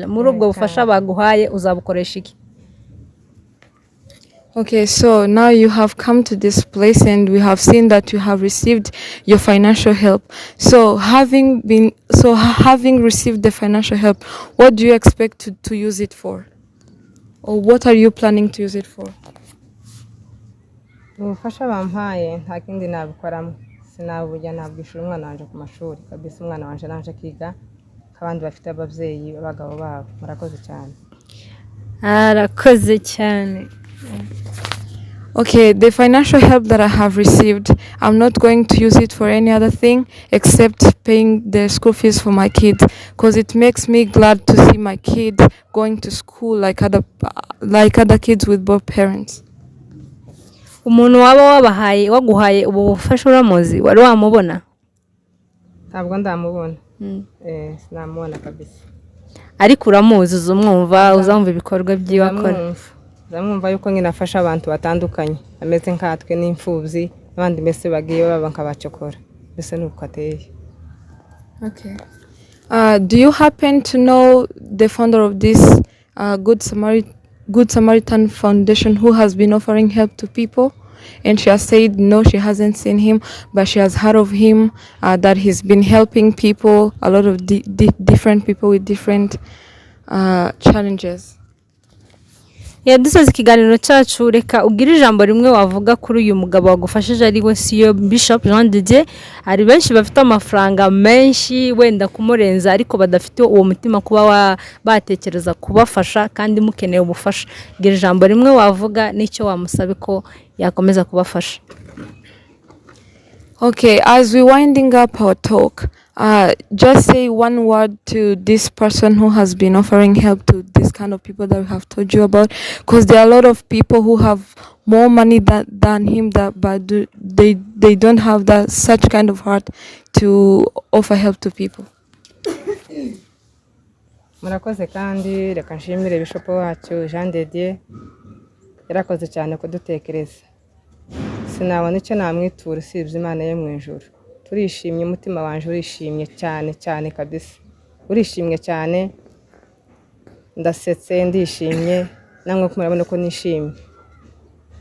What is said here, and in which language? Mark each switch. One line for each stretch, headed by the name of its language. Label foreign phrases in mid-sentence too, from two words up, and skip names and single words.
Kinyarwanda: Muri ubwo bufasha baguhaye uzabukoresha iki?
English: Okay, so now you have come to this place and we have seen that you have received your financial help. So having received the financial help, what do you expect to use it for? Or what are you planning to use it for?
Kinyarwanda: Ubufasha bampaye nta kindi nabikoramo, sinabujya nabwishura umwana wanje ku mashuri kabisa, umwana wanje nanje kiga kabandi bafite abavyeyi abagabo babo. Murakoze cyane. Arakoze cyane.
English: Okay, the financial help that I have received, I'm not going to use it for any other thing except paying the school fees for my kids, because it makes me glad to see my kids going to school like other kids with both parents.
Kinyarwanda: Umuntu waba waguhaye ubu bufasha uramuzi, wari wamubona? Ntabwo ndamubona. Sinamubona kabisa. Ariko uramuzi, uzumwumva, uzamva ibikorwa byiwe akora. Ndamwumva yuko nyine afasha abantu batandukanye, ameze nkatwe n'imfubyi abandi mbese bagiye baba nkabacokora, mbese nuko ateye.
English: Okay. Do you happen to know the founder of this Good Samaritan Foundation who has been offering help to people? And she has said no, she hasn't seen him, but she has heard of him, that he's been helping people, a lot of different people with different challenges.
Kinyarwanda: Dusoza ikiganiro cyacu, reka ubwire ijambo rimwe wavuga kuri uyu mugabo wagufashije, ari we CEO Bishop Jean de Dieu. Hari benshi bafite amafaranga menshi wenda kumurenza, ariko badafite uwo mutima kuba batekereza kubafasha kandi mukeneye ubufasha. Gira ijambo rimwe wavuga n'icyo wamusabe ko yakomeza kubafasha.
English: Okay, as we winding up our talk, just say one word to this person who has been offering help to this kind of people that we have told you about, because there are a lot of people who have more money than him, but they don't have that such kind of heart to offer help to people.
Kinyarwanda: Murakoze kandi reka nshimire Bishop wacu Jean de Dieu, yarakoze cyane kudutekereza. Sinabona icyo namwitura usibye Imana yo mu ijuru. Turishimye, umutima wanje urishimye cyane cyane kabisa, urishimye cyane, ndasetse ndishimye, namwe kumurabona ko nishimye.